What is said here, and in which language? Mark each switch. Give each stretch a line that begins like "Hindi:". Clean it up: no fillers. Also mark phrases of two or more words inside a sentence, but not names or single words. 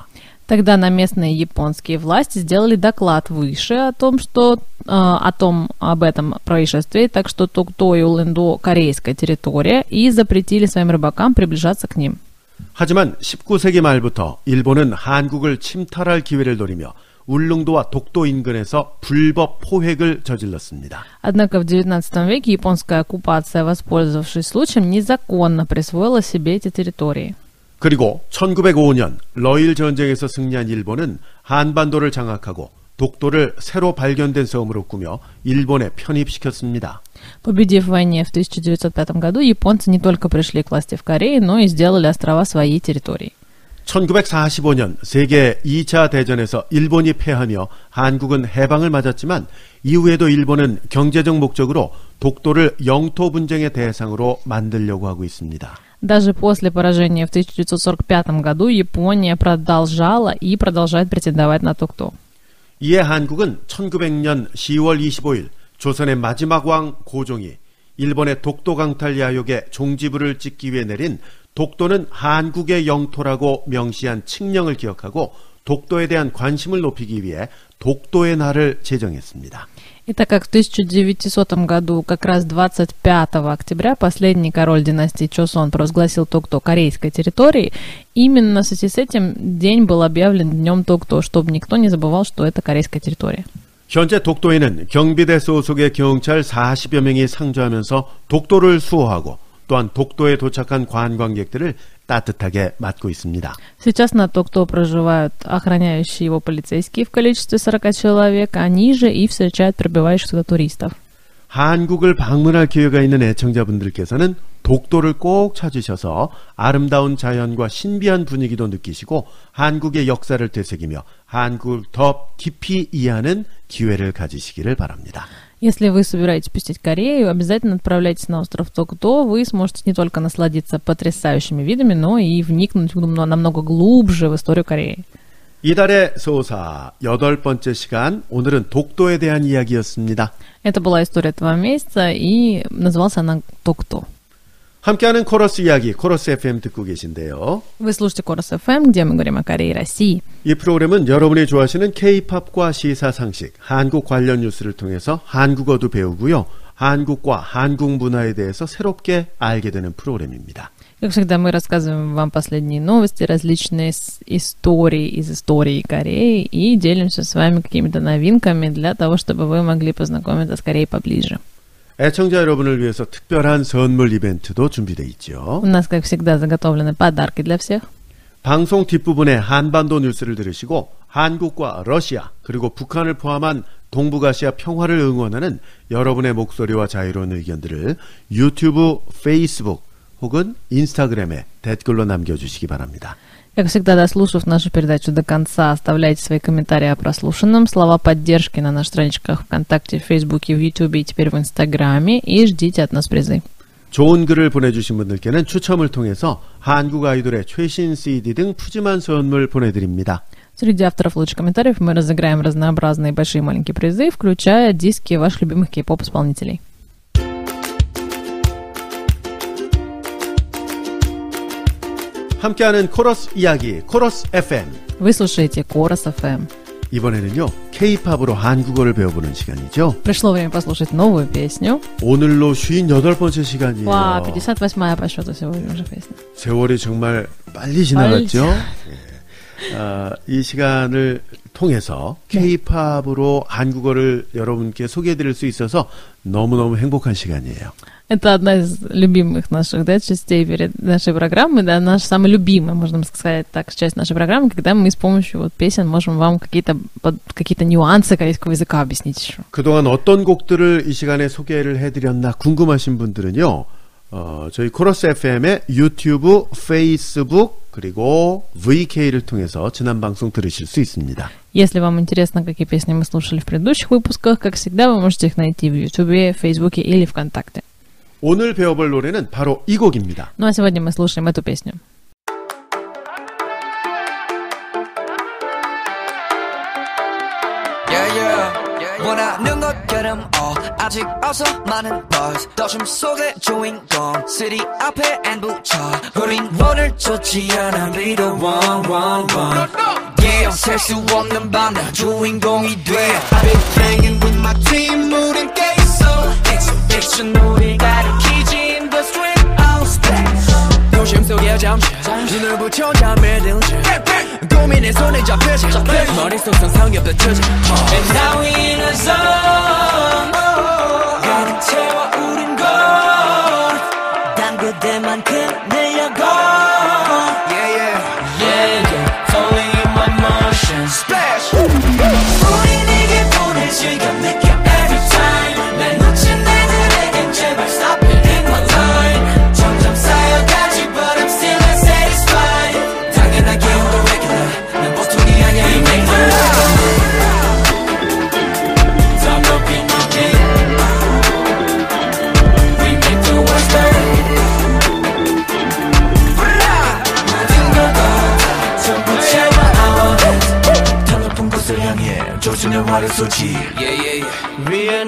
Russian: Тогда на местные японские власти сделали доклад выше об этом происшествии, так что Токто и Улын-до корейская территория, и запретили своим рыбакам приближаться к ним.
Korean: 하지만 19세기 말부터 일본은 한국을 침탈할 기회를 노리며 울릉도와 독도 인근에서 불법 포획을 저질렀습니다.
Russian: Однако в XIX веке японская оккупация, воспользовавшись случаем, незаконно присвоила себе эти территории.
Korean: 그리고 1905년 러일 전쟁에서 승리한 일본은 한반도를 장악하고 독도를 새로 발견된 섬으로 꾸며 일본에 편입시켰습니다.
Russian: Победив в войне в 1905 году, японцы не только пришли к власти в Корее, но и сделали острова своей территорией.
Korean: 1945년 세계 2차 대전에서 일본이 패하며 한국은 해방을 맞았지만 이후에도 일본은 경제적 목적으로 독도를 영토 분쟁의 대상으로 만들려고 하고 있습니다.
Russian: Даже после поражения в 1945 году Япония продолжала и продолжает претендовать на Токто.
Korean: 이에 한국은 1900년 10월 25일 조선의 마지막 왕 고종이 일본의 독도 강탈 야욕에 종지부를 찍기 위해 내린 독도는 한국의 영토라고 명시한 칙령을 기억하고 독도에 대한 관심을 높이기 위해 독도의 날을 제정했습니다.
Russian: И так как в 1900 году, как раз 25 октября, последний король династии Чосон провозгласил Токто корейской территорией, именно в связи с этим день был объявлен днем Токто, чтобы никто не забывал, что это корейская территория.
Korean: 현재 독도에는 경비대 소속의 경찰 40여 명이 상주하면서 독도를 수호하고 또한 독도에 도착한 관광객들을 따뜻하게 맞고 있습니다.
Russian: Сейчас на Токто проживают охраняющие его полицейские в количестве 40 человек, они же и встречают прибывающих сюда туристов.
Korean: 한국을 방문할 기회가 있는 애청자분들께서는 독도를 꼭 찾으셔서 아름다운 자연과 신비한 분위기도 느끼시고 한국의 역사를 되새기며 한국을 더 깊이 이해하는 기회를 가지시기를 바랍니다.
Russian: Если вы собираетесь посетить Корею, обязательно отправляйтесь на остров Токто. Вы сможете не только насладиться потрясающими видами, но и вникнуть намного глубже в историю Кореи.
Korean: 이달의 소사 8번째 시간, 오늘은 독도에 대한 이야기였습니다.
Russian: Это была история этого месяца, и называлась она Токто.
Korean: 함께하는 코러스 이야기, 코러스 FM 듣고 계신데요.
Russian: Вы слушаете Корос FM, где мы говорим о Корее и России.
Korean: 이 프로그램은 여러분이 좋아하시는 K-팝과 시사상식, 한국 관련 뉴스를 통해서 한국어도 배우고요. 한국과 한국 문화에 대해서 새롭게 알게 되는 프로그램입니다.
Russian: Как всегда, мы рассказываем вам последние новости, различные истории из истории Кореи и делимся с вами какими-то новинками для того, чтобы вы могли познакомиться с Кореей поближе.
Korean: 애청자 여러분을 위해서 특별한 선물 이벤트도 준비되어 있죠.
Russian: У нас, как всегда, заготовлены подарки для всех.
Korean: 방송 뒷부분에 한반도 뉴스를 들으시고 한국과 러시아 그리고 북한을 포함한 동북아시아 평화를 응원하는 여러분의 목소리와 자유로운 의견들을 유튜브, 페이스북 혹은 인스타그램에 댓글로 남겨주시기 바랍니다.
Russian: Как всегда, дослушав нашу передачу до конца, оставляйте свои комментарии о прослушанном, слова поддержки на наших страничках ВКонтакте, в Фейсбуке, в Ютубе и теперь в Инстаграме, и ждите от нас призы.
Korean: 좋은 글을 보내주신 분들께는 추첨을 통해서 한국 아이돌의 최신 CD 등 푸짐한 선물 보내드립니다.
Russian: Среди авторов лучших комментариев мы разыграем разнообразные большие и маленькие призы, включая диски ваших любимых кей-поп-исполнителей.
Korean: 함께하는 코러스 이야기, 코러스 FM.
Russian: Вы слушаете Корос FM.
Korean: 이번에는요, K-팝으로 한국어를 배워보는 시간이죠.
Russian: Пришло время послушать новую песню.
Korean: 오늘로 58번째 시간이에요. 와,
Russian: 58-я по счету сегодня уже песня.
Korean: 세월이 정말 빨리 지나갔죠. 이 시간을 통해서 K-팝으로 한국어를 여러분께 소개해드릴 수 있어서 너무너무 행복한 시간이에요.
Russian: Это одна из любимых наших, да, частей перед нашей программы, да, наша самая любимая, можно сказать так, часть нашей программы, когда мы с помощью вот песен можем вам какие-то нюансы корейского языка объяснить еще.
Korean: 그동안 어떤 곡들을 이 시간에 소개를 해드렸나 궁금하신 분들은요, 저희 코러스 FM의 유튜브, 페이스북, 그리고 VK를 통해서 지난 방송 들으실 수 있습니다.
Russian: Если вам интересно, какие песни мы слушали в предыдущих выпусках, как всегда, вы можете их найти в Ютубе, Фейсбуке или ВКонтакте.
Korean: 오늘 배워볼 노래는 바로 이 곡입니다.
Russian: Ну а сегодня мы слушаем эту песню.
Korean: 원하는 것처럼 아직 어서 많은 buzz 도심 속의 주인공 city 앞에 안 붙여 우린 오늘 좋지 않아
English: be the one yeah
Korean: 셀 수 없는 밤 나 주인공이 돼
English: I've been hanging with my team
Korean: 우린 깨있어 exhibition 우리 가리키지
English: in the street all stay
Korean: 도심 속에 잠시 눈을 붙여 잠에 들지 고민에 손에 잡히지 머릿속 상상이 펼쳐지
English: And now we in a zone
Korean: 가득 채워 우린 걸 당구대만큼 늘려고
English: Yeah yeah Yeah yeah Falling in my motions Splash
Korean: 우린 이 기분을 지금 느껴
English: Every time
Korean: 날 놓친 애들에겐 제발
English: Stop it in my line
Korean: 점점 쌓여가지
English: But I'm still not satisfied
Korean: 당연하게 우도
English: regular
Korean: 난 보통이 아니야
English: You make the
Korean: love 더 높이 높이
English: We make the world start
Korean: 모든 걸 다 전부 채워
English: I want it
Korean: 더 높은 곳을 향해 조준의 화를 쏘지
English: Yeah yeah yeah We are